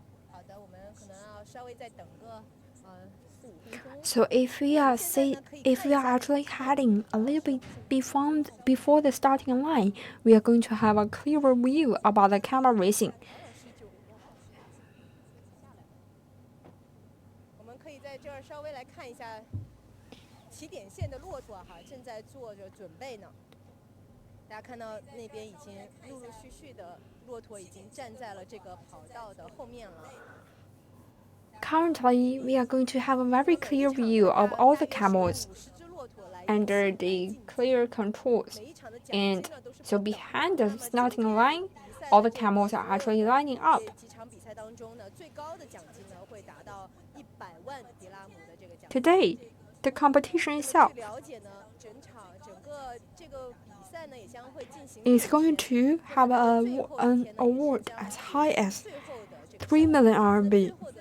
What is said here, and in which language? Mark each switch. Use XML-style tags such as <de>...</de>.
<zh>好的，我们可能要稍微再等个4-5分钟。</zh> <en>So if we are actually heading a little bit before the starting line, we are going to have a clearer view about the camel racing.</en> <zh>我们可以在这儿稍微来看一下起点线的骆驼哈，正在做着准备呢。大家看到那边已经陆陆续续的骆驼已经站在了这个跑道的后面了。</zh> <en>Currently, we are going to have a very clear view of all the camels under the clear controls. And so behind the starting line, all the camels are actually lining up.</en> <zh>几场比赛当中呢，最高的奖金呢会达到100万迪拉姆的这个奖金。</zh> <en>Today, the competition itself</en> <zh>据了解呢，整个这个比赛呢也将会进行</zh> <en>is going to have an award as high as 3 million RMB.</en>